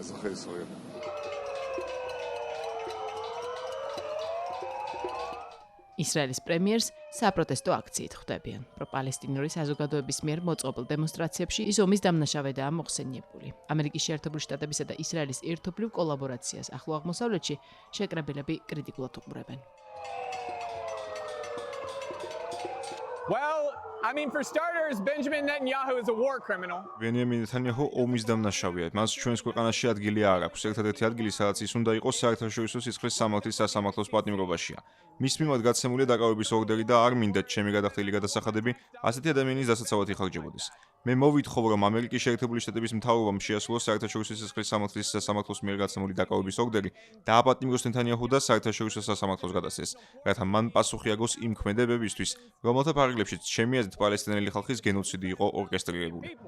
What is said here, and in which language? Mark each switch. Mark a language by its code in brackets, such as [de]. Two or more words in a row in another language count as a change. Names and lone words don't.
[ka] ისრაელის პრემიერს საპროტესტო აქციით ხვდებიან. პროპალესტინური საზოგადოების მიერ მოწყობილ დემონსტრაციებში ის ომის დამნაშავედაა მოხსენიებული. ამერიკის შეერთებული შტატებისა და ისრაელის ერთობლივ კოლაბორაციას ახლო აღმოსავლეთში შეკრებილები კრიტიკულად უყურებენ. [en] For starters, Benjamin Netanyahu is a war criminal. [ka] ბენიამინ ნეტანიაჰუ ომის დამნაშავეა. მას ჩვენს ქვეყანაში ადგილი არ აქვს. ერთადერთი ადგილი, სადაც ის უნდა იყოს საერთაშორისო სისხლის სამართლის სასამართლოს პატიმრობაშია. მის მიმართ გაცემული დაკავების ორდერი და არ მინდათ ჩემი გადახდილი გადასახადები ასეთი ადამიანის დასაცავად იხარჯებოდეს. მე მოვითხოვ, რომ ამერიკის შეერთებული შტატების მთავრობამ შეასრულოს საერთაშორისო სისხლის სამართლის სასამართლოს მიერ გაცემული დაკავების ორდერი და აპატიმროს ნეტანიაჰუ და საერთაშორისო სასამართლოს გადასცეს, რათა მან პასუხი აგოს იმ ქმედებებისთვის, რომელთა ფარგლებშიც ჩემი აზრით პალესტინელი ხალხის გენოციდი იყო ორკესტრირებული.